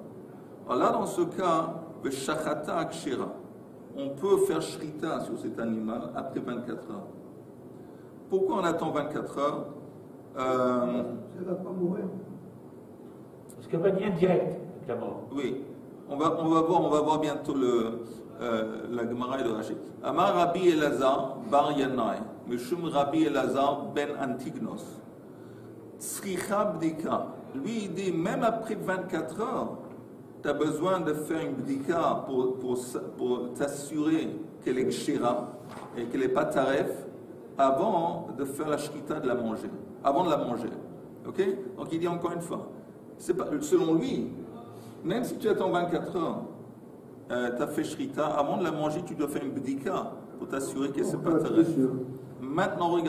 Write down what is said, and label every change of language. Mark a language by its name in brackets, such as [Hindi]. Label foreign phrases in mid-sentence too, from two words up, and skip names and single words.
[French] Alors là, dans ce cas, on peut faire shrita sur cet animal après 24 heures. Pourquoi on attend 24 heures Ça ne va pas mourir. Parce qu'il y a un lien direct, évidemment. Oui. On va voir bientôt la Gemara de Rachid. [Hebrew] אמר רבי אלעזר בר ינאי. משום רבי אלעזר בן אנטיגנוס. צריכה בדיקה. [French] Lui, il dit, même après 24 heures, tu as besoin de faire une bdika pour t'assurer qu'elle est kshira et qu'elle n'est pas taref avant de faire la shrita de la manger. Avant de la manger. Ok? Donc il dit encore une fois, selon lui, même si tu attends 24 heures, tu as fait shrita, avant de la manger, tu dois faire une bdika pour t'assurer que ce n'est pas taref.